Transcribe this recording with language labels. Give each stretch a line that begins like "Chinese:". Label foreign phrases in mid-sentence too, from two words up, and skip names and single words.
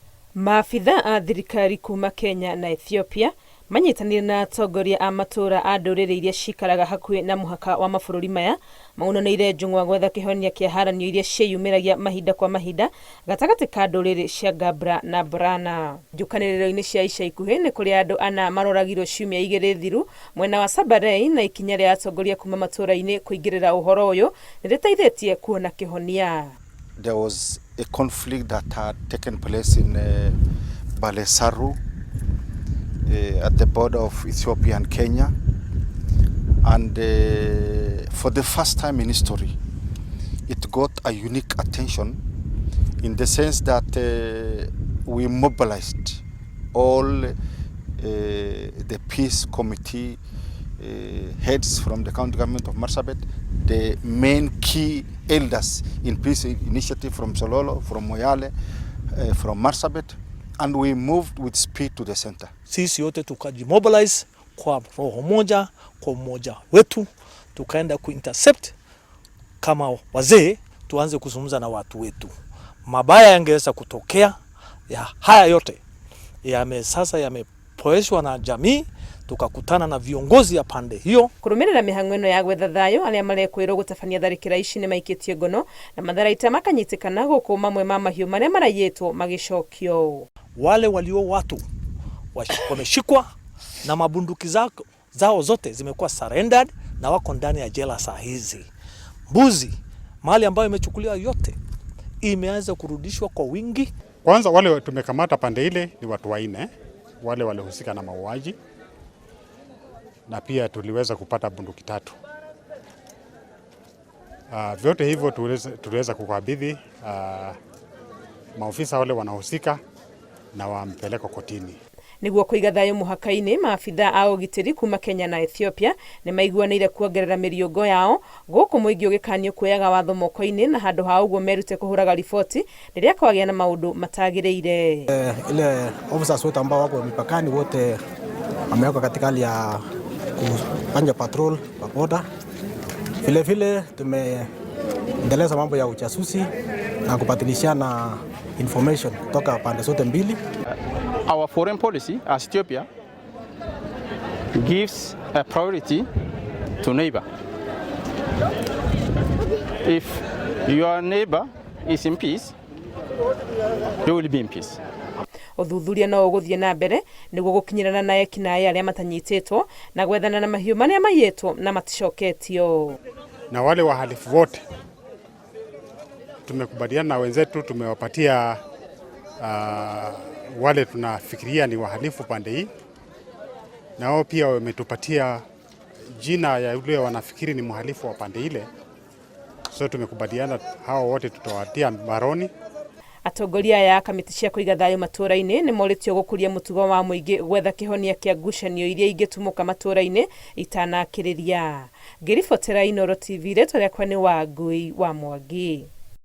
Kikuyu: Maabitha a thirikari kuma Kenya na Ethiopia manyitanire na atongoria a matura a ndũrĩrĩ iria cikaraga hakuhĩ na mũhaka wa mabũrũri maya maunaniire njung'wa gwetha kĩhonia kĩa haranio iria ciĩyumĩragia mahinda kwa mahinda gatagatĩ ka ndũrĩrĩ cia Gabra na Brana. Njũkanĩrĩro-inĩ cia ica ikuhĩ nĩ kũrĩ andũ ana maroragirwo ciumia igĩrĩ thiru mwena wa Sabarei, na ikinya rĩa atongoria kuma matura-inĩ kũingĩrĩra ũhoro ũyũ nĩ rĩteithĩtie kuona kĩhonia.
English: There was a conflict that had taken place in Balesaru at the border of Ethiopia and Kenya, and for the first time in history it got a unique attention in the sense that we mobilized all the peace committee heads from the county government of Marsabit, the main key elders in peace initiative from Sololo, from Moyale, from Marsabit, and we moved with speed to the center.
Swahili: Sisi yote tukajimobilize kwa roho moja, kwa umoja wetu, tukaenda kuintercept kama wazee, tuanze kuzungumza na watu wetu. Mabaya yangeweza kutokea, ya haya yote sasa yamepoeshwa na jamii, tukakutana na viongozi ya pande hiyo.
Kikuyu: Kurumirira mihango ino ya gwetha thayũ aria marekwirwo gũtabania tharĩkĩra ici nĩ maikĩtie ngono na matharaita makanyitikana gũkũ mamwe ma mahiũ maria marayĩtwo magĩcokio.
Swahili: Wale walio watu wameshikwa na mabunduki zao zote zimekuwa surrendered na wako ndani ya jela saa hizi. Mbuzi, mali ambayo imechukuliwa yote imeanza kurudishwa kwa wingi. Kwanza wale tumekamata pande ile ni watu 4 wale walihusika na mauaji, na pia tuliweza kupata bunduki 3. Vyote hivyo tuliweza kukabidhi maofisa wale wanahusika na wampeleka kotini.
Kikuyu: Niguo kũiga thayũ mũhaka-inĩ, maabitha a ũgitĩri kuma Kenya na Ethiopia nĩ maiguanĩire kuongerera mĩriũngo yao gũkũ mũingĩ ũgĩkanio kuoyaga watho moko-inĩ, na handũ ha ũguo merute kũhũraga riboti rĩrĩa kwagĩa na maũndũ matagĩrĩire.
Swahili: Ile officers wote ambao wako mipakani wote wamewekwa katika hali ya kufanya patrol kwa boda. Vile vile tumeendeleza mambo ya ujasusi na kubadilishana information kutoka pande zote mbili.
English: Our foreign policy as Ethiopia gives a priority to neighbor. If your neighbor is in peace, you will be in peace.
Kikuyu: Uthuthuria no ũgũthiĩ na mbere nĩguo gũkinyĩrana na ekinaĩ arĩa matanyitĩtwo na gwethana na mahiũ marĩa maiyĩtwo na maticoketio.
Swahili: Na wale wahalifu wote tumekubaliana na wenzetu, tumewapatia wale tunafikiria ni wahalifu pande hii, na wao pia wametupatia jina ya yule wanafikiri ni mhalifu wa pande ile. So tumekubaliana hao wote tutawatia baroni.
Kikuyu: Atongoria ya kamiti cia kũiga thayũ matũra-inĩ nĩ moritio gũkũria mũtugo wa mũingĩ gwetha kĩhonia kĩa ngucanio iria ingĩtumũka matũra-inĩ itanakĩrĩria. Ngĩribotera Inooro TV, rĩtwa rĩakwa nĩ Wangui wa Mwangi.